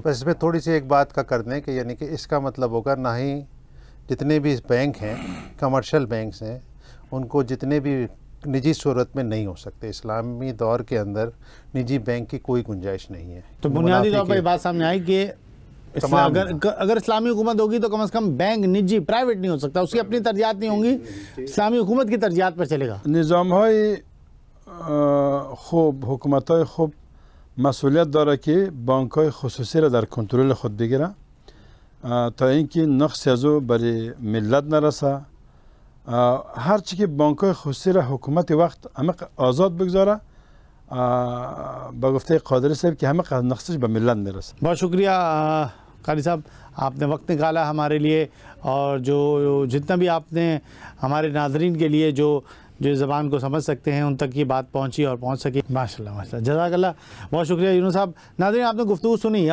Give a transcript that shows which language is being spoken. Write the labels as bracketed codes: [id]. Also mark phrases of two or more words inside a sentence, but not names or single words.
[ur] بس اس میں تھوڑی سی ایک بات کا کر دیں کہ یعنی کہ اس کا مطلب ہوگا نہ ہی جتنے بھی بینک ہیں، کمرشل بینکس ہیں، ان کو جتنے بھی نجی صورت میں نہیں ہو سکتے۔ اسلامی دور کے اندر نجی بینک کی کوئی گنجائش نہیں ہے۔ تو بنیادی طور پر یہ بات سامنے آئی کہ اگر اسلامی حکومت ہوگی تو کم از کم بینک نجی پرائیویٹ نہیں ہو سکتا، اس کی اپنی ترجیحات نہیں ہوں گی، اسلامی حکومت کی ترجیحات پر چلے گا۔ [fa] نظام های خوب، حکومت های خوب مسئولیت داره که بانک های خصوصی را در کنترل خود بگیره تا اینکه نقصی از او برای ملت نرسه. هرچی که بانک های خصوصی را حکومت وقت همه آزاد بگذاره با گفته قادری صاحب که همه نقصش به ملت نرسه. [ur] بہت شکریہ قاری صاحب، آپ نے وقت نکالا ہمارے لیے، اور جو جتنا بھی آپ نے ہمارے ناظرین کے لیے جو زبان کو سمجھ سکتے ہیں ان تک یہ بات پہنچی اور پہنچ سکی، [ar] ماشاءاللہ ماشاءاللہ، جزاک اللہ، [ur] بہت شکریہ یونس صاحب۔ ناظرین، آپ نے گفتگو سنی۔